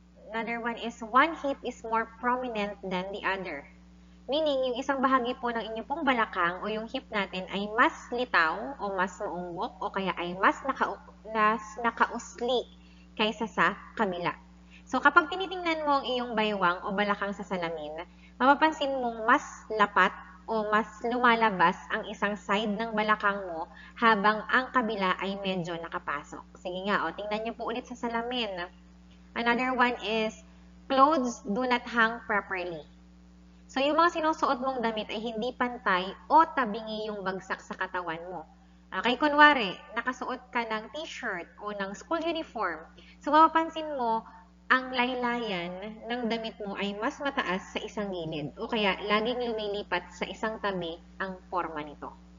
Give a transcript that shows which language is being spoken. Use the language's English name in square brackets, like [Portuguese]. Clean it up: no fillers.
[English] Another one is one hip is more prominent than the other. [Filipino] Meaning, yung isang bahagi po ng inyong pong balakang o yung hip natin ay mas litaw o mas maumbok o kaya ay mas nakausli kaysa sa kabila. So, kapag tinitingnan mo ang iyong baywang o balakang sa salamin, mapapansin mong mas lapat o mas lumalabas ang isang side ng balakang mo habang ang kabila ay medyo nakapasok. Sige nga, tingnan niyo po ulit sa salamin. [English] Another one is, clothes do not hang properly. [Filipino] So, yung mga sinusuot mong damit ay hindi pantay o tabingi yung bagsak sa katawan mo. Okay, kunwari, nakasuot ka ng t-shirt o ng school uniform. So, mapapansin mo, ang laylayan ng damit mo ay mas mataas sa isang gilid o kaya laging lumilipat sa isang tabi ang forma nito.